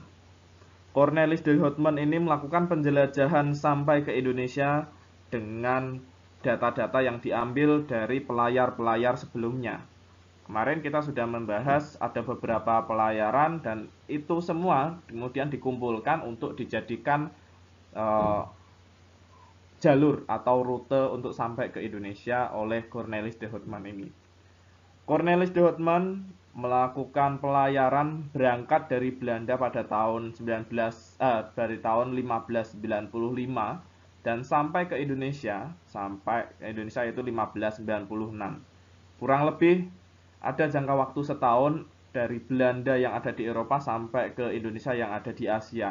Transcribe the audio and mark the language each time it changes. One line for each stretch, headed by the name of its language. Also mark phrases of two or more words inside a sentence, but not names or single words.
Indonesian: Cornelis de Houtman ini melakukan penjelajahan sampai ke Indonesia dengan data-data yang diambil dari pelayar-pelayar sebelumnya. Kemarin kita sudah membahas ada beberapa pelayaran dan itu semua kemudian dikumpulkan untuk dijadikan jalur atau rute untuk sampai ke Indonesia oleh Cornelis de Houtman ini. Cornelis de Houtman melakukan pelayaran berangkat dari Belanda pada tahun 1595 dan sampai ke Indonesia itu 1596. Kurang lebih ada jangka waktu setahun dari Belanda yang ada di Eropa sampai ke Indonesia yang ada di Asia.